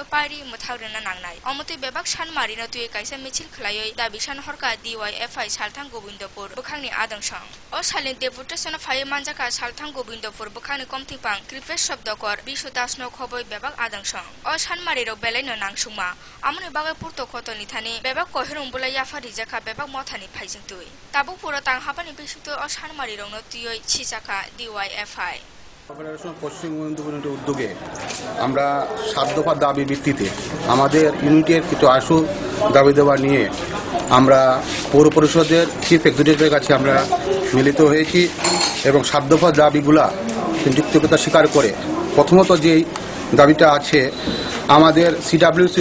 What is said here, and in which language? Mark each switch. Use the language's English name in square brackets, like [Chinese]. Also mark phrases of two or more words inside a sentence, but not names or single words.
[Kok Borok] pari muthagrena nangnai omotui bebak sanmari no tui kaisa michil khlaioi dabisan horka DYFI salthang gobindopur bukhangni adangsang o salin deputation phai manjaka salthang gobindopur bukhangni komtipang kripesh shobdokor bishutasno khoboi bebak adangsang o sanmari ro belaino nangsungma amoni bagai purto khotoni thani bebak kohirung bulai yafari jaka bebak mothani phaijing tui tabu puro tang hapani bishuto o sanmari rongno tuioi chichaka DYFI [Bangla] পশ্চিম মেদিনীপুরের উদ্যোগে আমরা 7 দফা দাবি ভিত্তিতে আমাদের ইউনিটের কিছু আশু দাবি দেওয়া নিয়ে আমরা পৌর পরিষদের [English] chief executive's [Bangla] কাছে আমরা মিলিত হয়েছি এবং 7 দফা দাবিগুলা যুক্তিকতা স্বীকার করে প্রথমত যেই দাবিটা আছে আমাদের সিডব্লিউসি